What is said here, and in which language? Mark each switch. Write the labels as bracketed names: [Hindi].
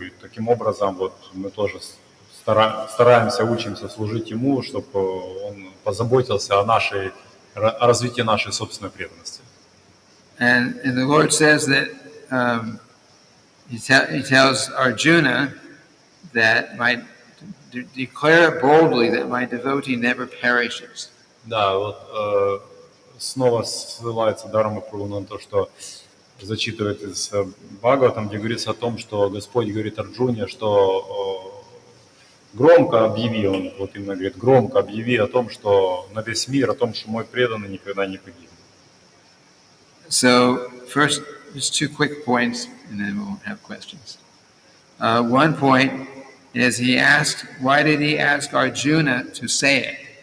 [Russian] И таким образом вот мы тоже стараемся, учимся служить Ему, чтобы Он позаботился о развитии нашей собственной преданности. [English] And the Lord says that He tells Arjuna that declare boldly that my devotee never perishes. [Russian] Да, вот снова ссылается Дharma Prabhu на то, что зачитывает из Бхагаватам, где говорится о том, что Господь говорит Арджуне, что громко объяви, он вот именно говорит, громко объяви о том, что на весь мир, о том, что мой преданный никогда не погибнет. [English] So first, just two quick points, and then we'll have questions. One point is why did he ask Arjuna to say it?